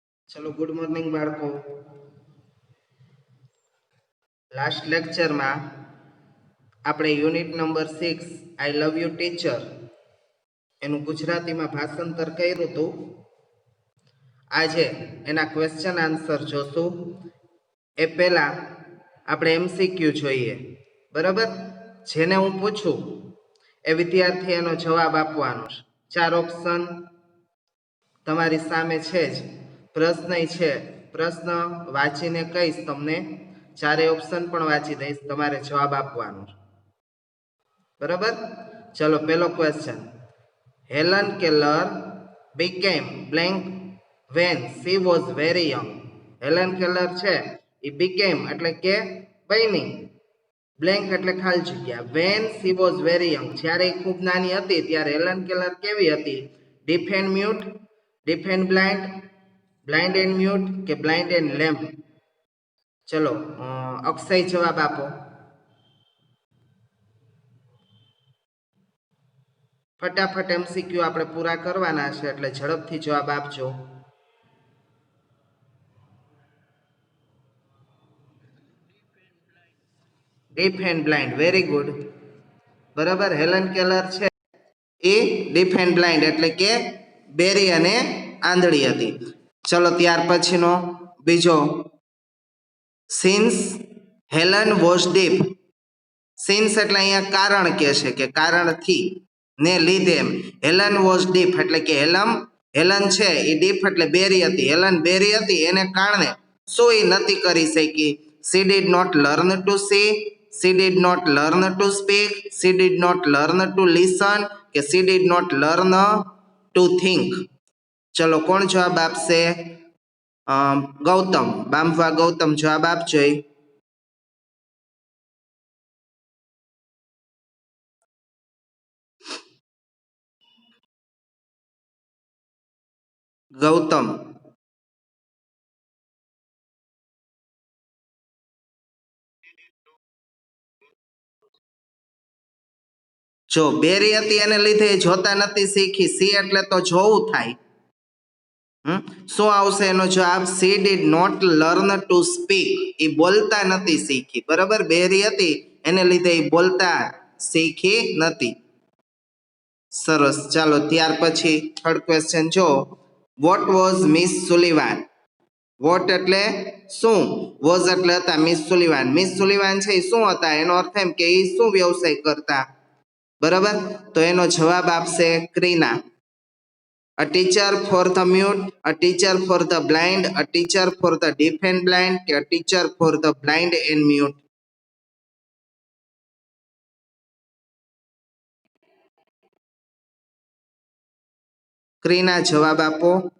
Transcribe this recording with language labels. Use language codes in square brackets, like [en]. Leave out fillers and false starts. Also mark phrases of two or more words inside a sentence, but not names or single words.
[gu] चलो [en] good morning [gu] बाळको। [en] last lecture [gu] में આપણે [en] unit number [gu] 6 આઈ લવ યુ ટીચર એનું ગુજરાતીમાં ભાષાંતર કર્યું હતું। આજે એના [en] question answer [gu] જોશું। એ પહેલા આપણે એમસીક્યુ જોઈએ, બરાબર? જેને હું પૂછું એ વિદ્યાર્થી એનો જવાબ આપવાનો છે। 4 ઓપ્શન તમારી સામે છે જ, પ્રશ્ન છે, પ્રશ્ન વાંચીને કહીશ તમને, ચારે ઓપ્શન પણ વાંચી દઈશ, તમારે જવાબ આપવાનો છે, બરાબર? ચલો પહેલો ક્વેશ્ચન, [en] હેલન કેલર became blank when she was very young। [gu] હેલન કેલર છે એ became એટલે કે બની, બ્લેન્ક એટલે ખાલી જગ્યા, [en] when she was very young [gu] જ્યારે ખૂબ નાની હતી ત્યારે હેલન કેલર કેવી હતી? [en] deaf and mute, deaf and blind, blind and mute કે blind and lame? [gu] ચલો અક્ષય જવાબ આપો ફટાફટ। એમસીક્યુ આપણે પૂરા કરવાના છે એટલે ઝડપથી જવાબ આપજો। [en] deaf and blind, very good, બરાબર। [gu] હેલન કેલર છે એ [en] deaf and blind [gu] એટલે કે બેરી અને આંધળી હતી। ચલો ત્યાર પછીનો બીજો, [en] since Helen was deaf, [gu] સિન્સ એટલે અહીંયા કારણ કહે છે કે કારણથી ને લીધે, એમ [en] Helen was deaf [gu] એટલે કે હેલન છે એ deaf એટલે બેરી હતી, હેલન બેરી હતી એને કારણે શું એ નથી કરી શકી? [en] she did not learn to see, she did not learn to speak, she did not learn to listen કે she did not learn to think? [gu] ચલો કોણ જવાબ આપશે? ગૌતમ, બામવા ગૌતમ જવાબ આપજો। ગૌતમ જો બેરી હતી એને લીધે જોતા નથી શીખી, સી એટલે તો જોવું થાય, શું આવશે એનો જવાબ? [en] she did not learn to speak, [gu] એ બોલતા નથી શીખી, બરાબર? બેરી હતી એને લીધે એ બોલતા શીખી નથી। સરસ, ચાલો ત્યાર પછી [en] third question [gu] જો, [en] what was Miss Sullivan? [gu] વોટ એટલે શું, વોઝ એટલે હતા, મિસ સુલિવાન, મિસ સુલિવાન છે એ શું હતા? એનો અર્થ એમ કે એ શું વ્યવસાય કરતા, બરાબર? તો એનો જવાબ આપશે ક્રીના। [en] a teacher for the mute, a teacher for the blind, a teacher for the deaf and blind કે a teacher for the blind and mute? [gu] ક્રીના જવાબ આપો।